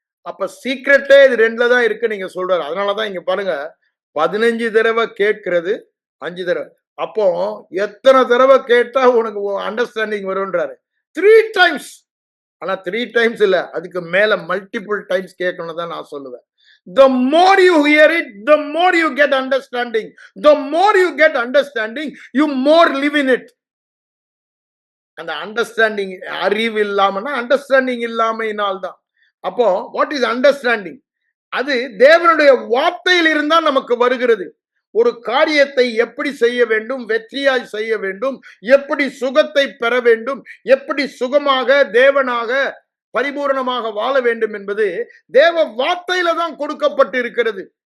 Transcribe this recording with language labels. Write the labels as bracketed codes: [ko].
[ta] அப்ப சீக்ரெட்டே இது 2ல தான் இருக்கு நீங்க சொல்றாரு. அதனாலதான் இங்க பாருங்க 15 தடவை கேட்கிறது, 5 தடவை. அப்போ எத்தனை தடவை கேட்டா உனக்கு அண்டர்ஸ்டாண்டிங் வரும்ன்றாரு. 3 டைம்ஸ். ஆனா 3 டைம்ஸ் இல்ல, அதுக்கு மேல மல்டிபிள் டைம்ஸ் கேட்கணும் தான் நான் சொல்லுவேன். [en] The more you hear it, the more you get understanding. The more you get understanding, you more live in it. [ta] அந்த அண்டர்ஸ்டாண்டிங் அறிவு இல்லாமனா அண்டர்ஸ்டாண்டிங் இல்லாமையினால் தான். அப்போ [en] What is understanding? [ta] அது தேவனுடைய வார்த்தையில் இருந்தால் நமக்கு வருகிறது. ஒரு காரியத்தை எப்படி செய்ய வேண்டும், வெற்றியாய் செய்ய வேண்டும், எப்படி சுகத்தை பெற வேண்டும், எப்படி சுகமாக தேவனாக பரிபூரணமாக வாழ வேண்டும் என்பது தேவ வார்த்தையில தான் கொடுக்கப்பட்டு இருக்கிறது.